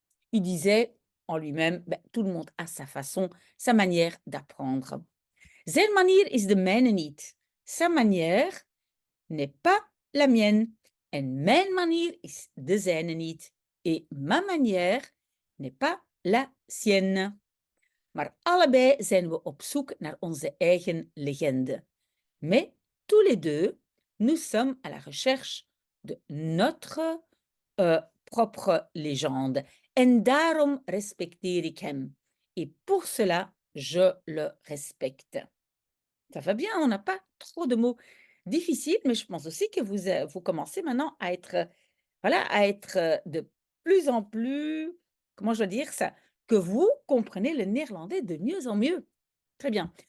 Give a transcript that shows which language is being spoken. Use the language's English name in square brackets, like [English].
[French] Il disait en lui-même, tout le monde a sa façon, sa manière d'apprendre. [Dutch] Zijn manier is de mijne niet. [French] Sa manière n'est pas la mienne. [Dutch] En mijn manier is de zijne niet. [French] Et ma manière n'est pas la sienne. [Dutch] Maar allebei zijn we op zoek naar onze eigen legende. [French] Mais tous les deux, nous sommes à la recherche de notre propre légende. [Dutch] En daarom respecteer ik hem. [French] Et pour cela, je le respecte. Ça va bien, on n'a pas trop de mots difficiles, mais je pense aussi que vous commencez maintenant à être, voilà, à être de plus en plus, comment je dois dire ça, que vous comprenez le néerlandais de mieux en mieux. Très bien.